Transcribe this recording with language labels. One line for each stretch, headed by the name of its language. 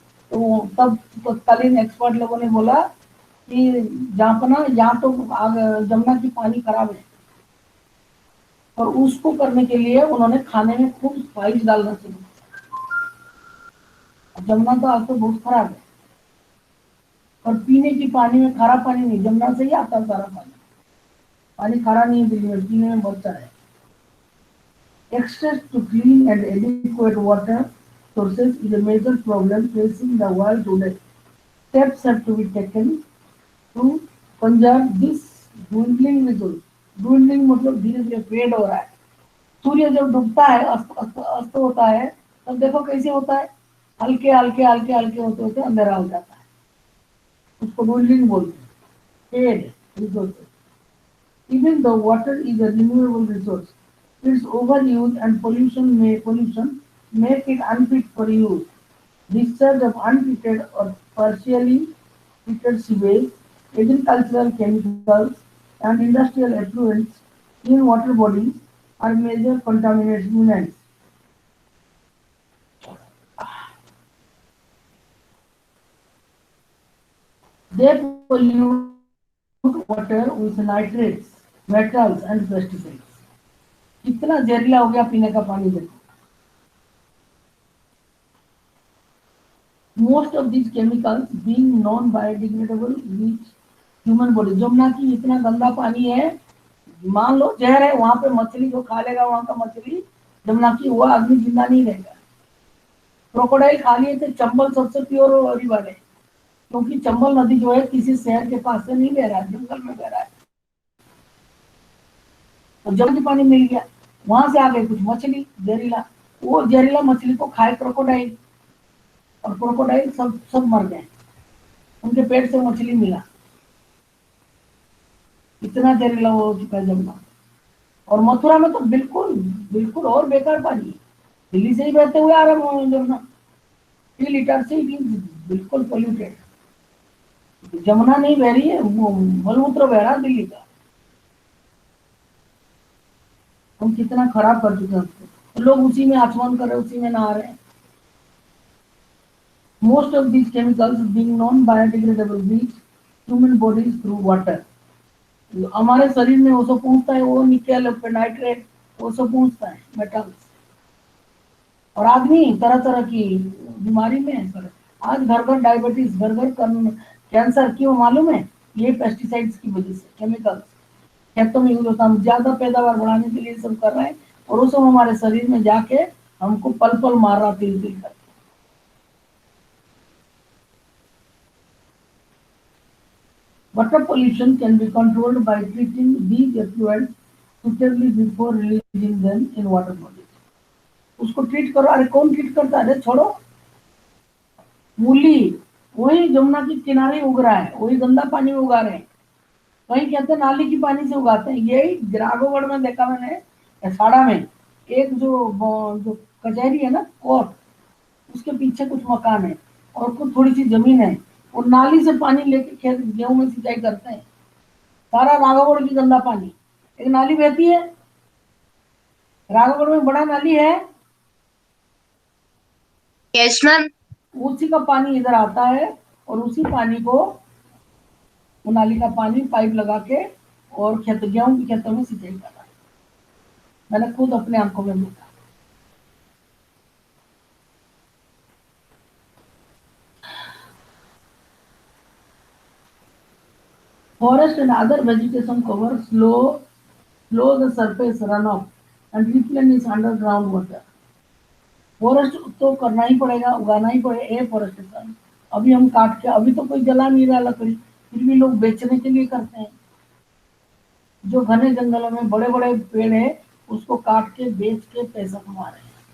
Hindi: तो तब तत्कालीन एक्सपर्ट लोगों ने बोला कि जहांपना, यहाँ तो जमुना की पानी खराब है, और उसको करने के लिए उन्होंने खाने में खूब स्पाइस डालना शुरू किया। जमुना तो आज तो बहुत खराब है, और पीने की पानी में खारा पानी नहीं, जमुना से ही आता है सारा पानी। पानी खारा नहीं है दिल्ली में, पीने में बहुत सारा है।
English: Access to clean and adequate water sources is a major problem facing the world today. Steps have to be taken to conserve this dwindling resource.
Hindi: Dwindling मतलब धीरे धीरे फेड हो रहा है। सूर्य जब डूबता है, अस्त होता है, तब देखो कैसे होता है, हल्के हल्के हल्के हल्के होते होते अंधेरा हो जाता है। उसको dwindling बोलते हैं, fade resources.
English: Even though water is a renewable resource, its overuse and pollution make it unfit for use. Discharge of untreated or partially treated sewage, agricultural chemicals, and industrial effluents in water bodies are major contaminants. They pollute water with nitrates, metals, and pesticides.
Hindi: कितना जहरीला हो गया पीने का पानी देखो।
English: Most of these chemicals being non-biodegradable reach human body.
Hindi: Jamuna की इतना गंदा पानी है, मान लो जहर है, वहां पे मछली जो खा लेगा, वहां का मछली जमुना की, वो आदमी जिंदा नहीं रहेगा। क्रोकोडाइल खा लिए थे। चंबल सबसे प्योर रिवर है, क्योंकि चंबल नदी जो है किसी शहर के पास से नहीं बह रहा है, जंगल में बह रहा है। तो जब पानी मिल गया, वहां से आ गए कुछ मछली जहरीला, वो जहरीला मछली को खाए क्रोकोडाइल, और क्रोकोडाइल सब सब मर गए, उनके पेट से मछली मिला। इतना जहरीला हो चुका है जमुना। और मथुरा में तो बिल्कुल बिल्कुल और बेकार पानी, दिल्ली से ही बहते हुए आ रहा है जमुना, 3 लीटर से ही बिल्कुल पोल्यूटेड। जमुना नहीं बह रही है, वो मलमूत्र बह रहा है दिल्ली का। हम कितना खराब कर चुके हैं उसको, तो लोग उसी में आचमन कर रहे, उसी में नहा रहे हैं।
English: Most of these chemicals being non-biodegradable reach human bodies through water.
Hindi: हमारे शरीर में वो सब पहुंचता है, वो निकल नाइट्रेट वो सब पहुंचता है, मेटल्स, और आदमी तरह तरह की बीमारी में है सर। आज घर घर डायबिटीज, घर घर कैंसर, क्यों मालूम है? ये पेस्टिसाइड्स की वजह से, केमिकल्स खेतों में यूज होता है, हम ज्यादा पैदावार बढ़ाने के लिए सब कर रहे हैं, और वो सब हमारे शरीर में जाके हमको पल पल मार रहा, तिल तिल करके।
English: Water pollution can be controlled by treating these effluents suitably before releasing them in water bodies.
Hindi: उसको ट्रीट करो। अरे कौन ट्रीट करता है? अरे छोड़ो, मूली वही जमुना के किनारे उग रहा है, वही गंदा पानी में उगा रहे हैं, कहीं कहते हैं नाली की पानी से उगाते हैं। यही राघवगढ़ में देखा मैंने, साड़ा में एक जो कचहरी है ना, कोर्ट, उसके पीछे कुछ मकान है और कुछ थोड़ी सी जमीन है, और नाली से पानी लेके खेत गेहूं में सिंचाई करते हैं। सारा राघवगढ़ की गंदा पानी, एक नाली बहती है राघवगढ़ में, बड़ा नाली है।
English: Yes ma'am.
Hindi: उसी का पानी इधर आता है, और उसी पानी को, वो नाली का पानी पाइप लगा के और गेहूं के खेतों में सिंचाई कर रहा है। मैंने खुद अपने आंखों में देखा।
English: Forest and other vegetation cover slow the surface runoff and replenish underground water.
Hindi: Forest तो करना ही पड़ेगा, उगाना ही पड़ेगा, एफॉरेस्टेशन। अभी हम काट के, अभी तो कोई जला नहीं रहा लकड़ी, फिर भी लोग बेचने के लिए करते हैं। जो घने जंगलों में बड़े बड़े पेड़ है, उसको काट के बेच के पैसा कमा रहे हैं।